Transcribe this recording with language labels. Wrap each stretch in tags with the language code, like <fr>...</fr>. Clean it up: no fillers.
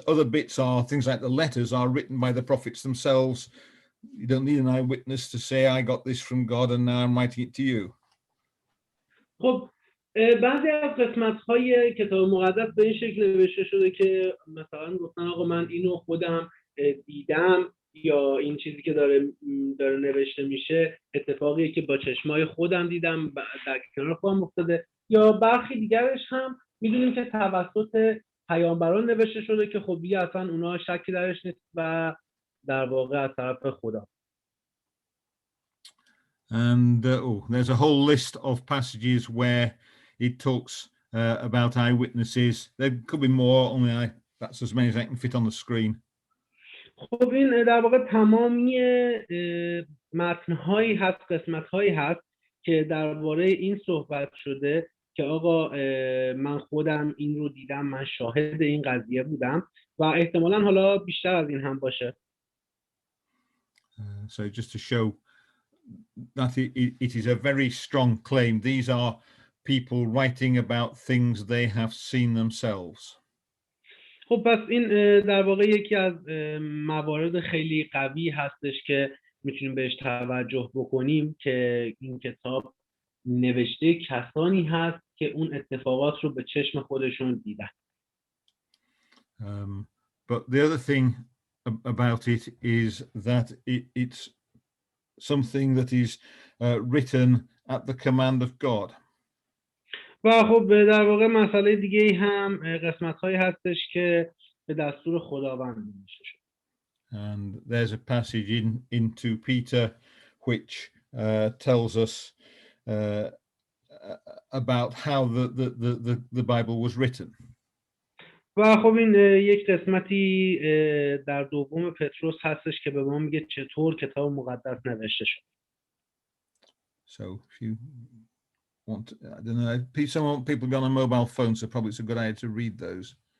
<en>Other bits are things like the letters are written by the prophets themselves. You don't need an eyewitness to say, I got this from God and now I'm writing it to you.</en> <fa>خب بعضی از قسمت‌های کتاب مقدس به این شکل نوشته شده که مثلا گفتن آقا من اینو خودم دیدم، یا این چیزی که داره نوشته میشه اتفاقیه که با چشمای خودم دیدم، در کنار خودم افتاده. یا برخی دیگرش هم میدونیم که توسط پیامبران نوشته شده که خب دیگه اصلا اونا شکی درش نیست و در واقع از طرف خدا.</fa> <en>And there's a whole list of passages where it talks about eyewitnesses. There could be more, only that's as many as I can fit on the screen.</en> <fa>خب این در واقع تمامی متن‌هایی هست، قسمت‌هایی هست که درباره این صحبت شده که آقا من خودم این رو دیدم، من شاهد این قضیه بودم و احتمالاً حالا بیشتر از این هم باشه.</fa> <en>So just to show that it is a very strong claim. These are people writing about things they have seen themselves.</en> <fa>خب پس این در واقع یکی از موارد خیلی قوی هستش که میتونیم بهش توجه بکنیم که این کتاب نوشته کسانی هست که اون اتفاقات رو به چشم خودشون دیدن.</fa> <en>But the other thing about it is that it's something that is written at the command of God.</en> <fa>و خب در واقع مسئله دیگه هم قسمت‌هایی هستش که به دستور خداوند نوشته شده.</fa> <en>And there's a passage in 2 Peter which tells us about how the Bible was written.</en> <fa>و خب این یک قسمتی در دوم پتروس هستش که به ما میگه چطور کتاب مقدس نوشته شد.</fa> <en>So if you want, I don't know, some people be on a mobile phone, so probably it's a good idea to read those.</en>